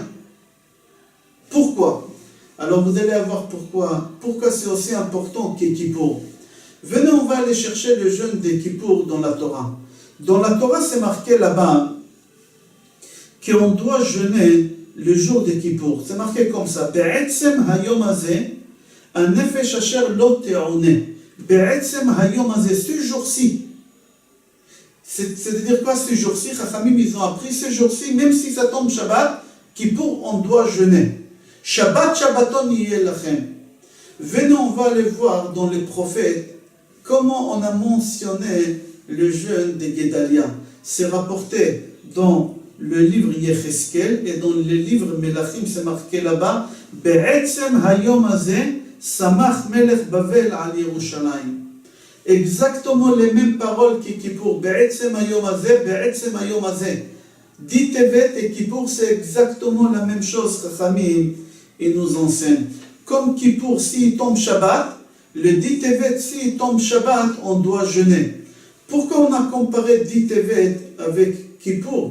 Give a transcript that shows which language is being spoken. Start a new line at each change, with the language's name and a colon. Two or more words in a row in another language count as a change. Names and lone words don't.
French: Pourquoi? Alors vous allez voir pourquoi. Pourquoi c'est aussi important que Kippour. Venez, on va aller chercher le jeûne de Kippour dans la Torah. Dans la Torah, c'est marqué là-bas qu'on doit jeûner le jour de Kippour. C'est marqué comme ça.
Hebrew: בעצם היום הזה, הנפש אשר לא תעונה. בעצם היום הזה,
French: ce jour-ci. C'est-à-dire quoi ce jour-ci? Chachamim, ils ont appris ce jour-ci, même si ça tombe Shabbat, Kippour, on doit jeûner.
Hebrew: שבת שבתון יה לכם.
French: Venez, on va aller voir dans les prophètes comment on a mentionné le jeûne de Guédalia. C'est rapporté dans le livre Yecheskel et dans le livre Melachim, c'est marqué là-bas
Hebrew: בעצם היום הזה סמך מלך בבל על ירושלים.
French: Exactement les mêmes paroles que Kippour.
Hebrew: בעצם היום הזה, בעצם היום הזה.
French: Dit Tevet et Kippour, c'est exactement la même chose, Chachamim. Il nous enseigne. Comme Kippour, s'il tombe Shabbat, le dit Tevet, s'il tombe Shabbat, on doit jeûner. Pourquoi on a comparé dit Tevet avec Kippour?